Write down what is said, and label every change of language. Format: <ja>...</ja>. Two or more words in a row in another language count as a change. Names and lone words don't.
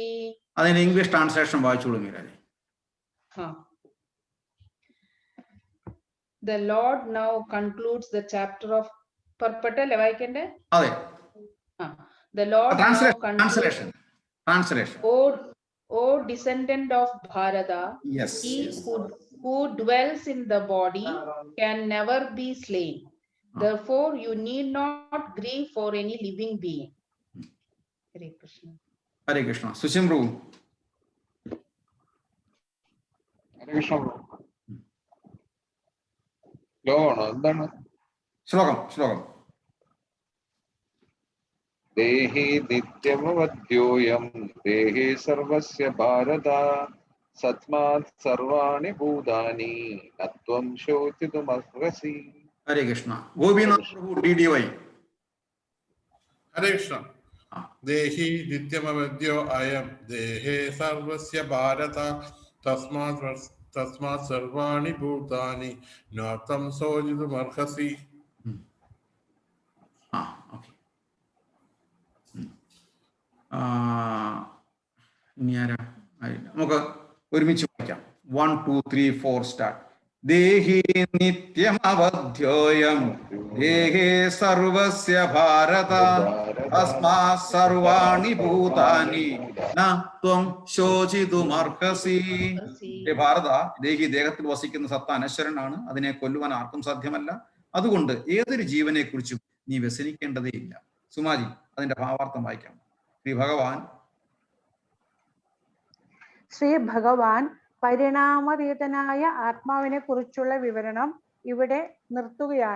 <ml>അതിന്</ml> <en>English translation</en> <ml>വായിച്ചോളൂ നീരാജി.</ml> <en>The Lord now concludes the chapter of</en> <ml>പർപ്പട്ടല്ലേ വായിക്കണ്ടേ? അതെ.</ml> <en>The Lord now translation. O descendant of Bharata, Yes. he who dwells in the body can never be slain. Therefore, you need not grieve for any living being.</en> <sa>Hare Krishna. Hare Krishna. Sushimru. ഹരേ കൃഷ്ണ.</sa> <ml>ശ്ലോകമാണോ എന്താണ്? ശ്ലോകം.</ml> <sa>ദേഹി നിത്യമവധ്യോയം ദേഹേ സർവസ്യ ഭാരത സത്മാത് സർവാണി ഭൂതാനി ന ത്വം ശോചിതുമർഹസി. ഹരേ കൃഷ്ണ. ഗോപിനാഥ് പ്രഭു DDY. ഹരേ കൃഷ്ണ. ദേഹി നിത്യമവധ്യോ അയം ദേഹേ സർവസ്യ ഭാരത തസ്മാത് സർവാണി ഭൂതാനി ന ത്വം ശോചിതുമർഹസി.</sa> <ml>ഓക്കെ. ഇനി ആരാ? നമുക്ക് ഒരുമിച്ച് വായിക്കാം. 1 2 3 4 സ്റ്റാർട്ട്.</ml> <sa>ദേഹി നിത്യമവധ്യോയം ദേഹേ സർവസ്യ ഭാരത തസ്മാത് സർവാണി ഭൂതാനി ന ത്വം ശോചിതുമർഹസി.</sa> <ml>ഭാരത, ദേഹി ദേഹത്തിൽ വസിക്കുന്ന സത്ത അനശ്വരനാണ്, അതിനെ കൊല്ലുവാൻ ആർക്കും സാധ്യമല്ല. അതുകൊണ്ട് ഏതൊരു ജീവനെ കുറിച്ചും നീ വ്യസനിക്കേണ്ടതേയില്ല. സുമാജി അതിന്റെ ഭാവാർത്ഥം വായിക്കാം. ശ്രീ ഭഗവാൻ പരിണാമതീതനായ ആത്മാവിനെ കുറിച്ചുള്ള വിവരണം ഇവിടെ നിർത്തുകയാണ്.</ml>